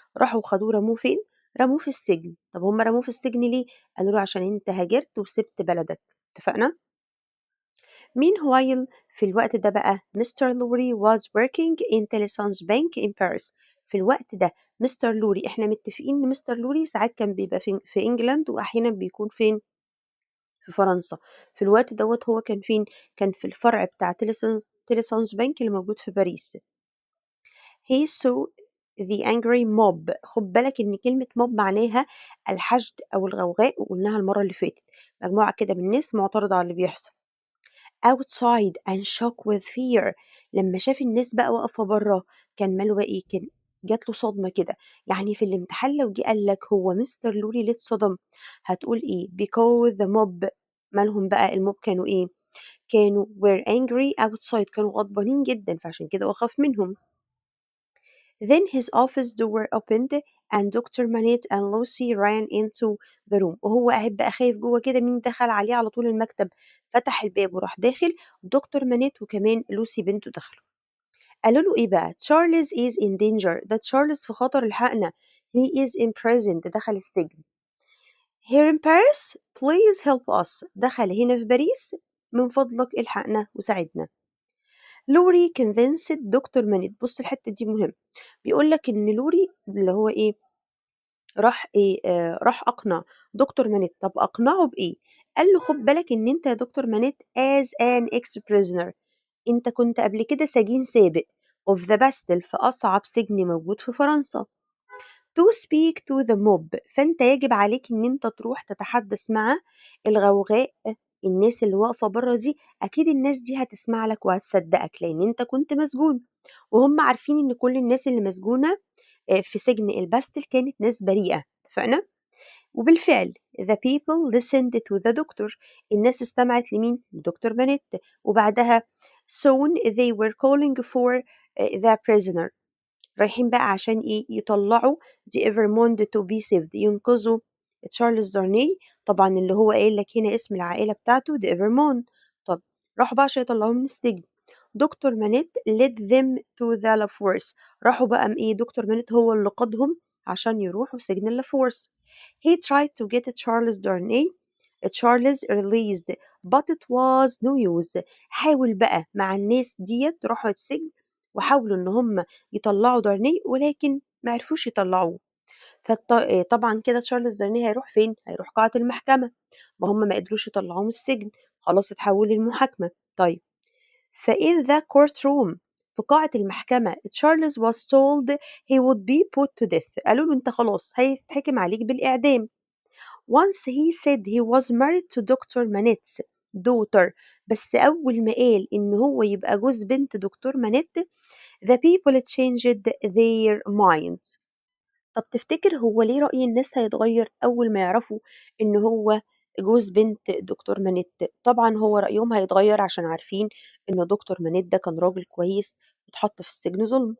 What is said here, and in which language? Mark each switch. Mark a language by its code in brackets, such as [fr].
[ar] راحوا خدوه رموه فين؟ رموه في السجن. طب هم رموه في السجن ليه؟ قالوا له عشان انت هاجرت وسبت بلدك. اتفقنا؟ [en] Meanwhile [ar] في الوقت ده بقى مستر لوري [en] was working in Telesons Bank in Paris. [ar] في الوقت ده مستر لوري، احنا متفقين ان مستر لوري ساعات كان بيبقى في انجلاند واحيانا بيكون فين؟ في فرنسا. في الوقت دوت هو كان فين؟ كان في الفرع بتاع تيليسونز بانك اللي موجود في باريس. [en] he saw the angry mob. [ar] خد بالك ان كلمة mob معناها الحشد او الغوغاء، وقلناها المرة اللي فاتت، مجموعة كده من الناس معترضة على اللي بيحصل. [en] outside and shook with fear. [ar] لما شاف الناس بقى واقفة بره كان ماله بقى إيه؟ كان جات له صدمة كده. يعني في الامتحان لو جه قال لك هو مستر لوري ليه اتصدم هتقول إيه؟ [en] because the mob. [ar] مالهم بقى الموب كانوا إيه؟ كانوا [en] were angry outside، [ar] كانوا غضبانين جدا فعشان كده وخاف منهم. [en] Then his office door opened and Dr. Manette and Lucy ran into the room. [ar] وهو قاعد بقى خايف جوه كده مين دخل عليه على طول المكتب. فتح الباب وراح داخل دكتور مانيت وكمان لوسي بنته دخلوا. قالوا له ايه بقى؟ [en] Charles is in danger. [ar] ده تشارلز في خطر الحقنا. [en] He is imprisoned. [ar] دخل السجن. [en] Here in Paris please help us. [ar] دخل هنا في باريس من فضلك الحقنا وساعدنا. لوري convinced دكتور مانيت. بص الحتة دي مهم. بيقول لك ان لوري اللي هو ايه راح ايه راح اقنع دكتور مانيت. طب اقنعه بايه؟ قال له خد بالك ان انت يا دكتور مانيت [en] as an ex prisoner، [ar] انت كنت قبل كده سجين سابق [en] of the Bastille [ar] في اصعب سجن موجود في فرنسا. [en] to speak to the mob، [ar] فانت يجب عليك ان انت تروح تتحدث مع الغوغاء، الناس اللي واقفة بره دي اكيد الناس دي هتسمع لك وهتصدقك لان انت كنت مسجون، وهم عارفين ان كل الناس اللي مسجونة في سجن الباستل كانت ناس بريئة. اتفقنا؟ وبالفعل [en] the people listened to the doctor. [ar] الناس استمعت لمين؟ لدكتور بنت. وبعدها [en] soon they were calling for the prisoner. [ar] رايحين بقى عشان ايه؟ يطلعوا [en] دي Evremonde to be saved, [ar] ينقذوا تشارلز دارني. طبعا اللي هو قايل لك هنا اسم العائلة بتاعته دي ايفرموند. طب راحوا بقى عشان يطلعوه من السجن. [en] Doctor Manette led them to the La Force. [ar] راحوا بقى ايه؟ دكتور مانيت هو اللي قادهم عشان يروحوا سجن اللافورس. [en] He tried to get Charles Darnay. Charles released but it was no use. [ar] حاول بقى مع الناس ديت راحوا السجن وحاولوا ان هم يطلعوا دارني ولكن ما عرفوش يطلعوه. فطبعا كده تشارلز دارني هيروح فين؟ هيروح قاعة المحكمة. ما هم ما قدروش يطلعوه من السجن، خلاص اتحول للمحاكمة. طيب فإن [en] the court room، [ar] في قاعة المحكمة تشارلز [en] was told he would be put to death. [ar] قالوا له انت خلاص هيتحكم عليك بالإعدام. [en] Once he said he was married to Dr. Manette's daughter. [ar] بس أول ما قال إن هو يبقى جوز بنت دكتور مانيت [en] the people changed their minds. [ar] طب تفتكر هو ليه رأي الناس هيتغير أول ما يعرفوا إن هو جوز بنت دكتور مانيت؟ طبعا هو رأيهم هيتغير عشان عارفين إن دكتور مانيت ده كان راجل كويس واتحط في السجن ظلم.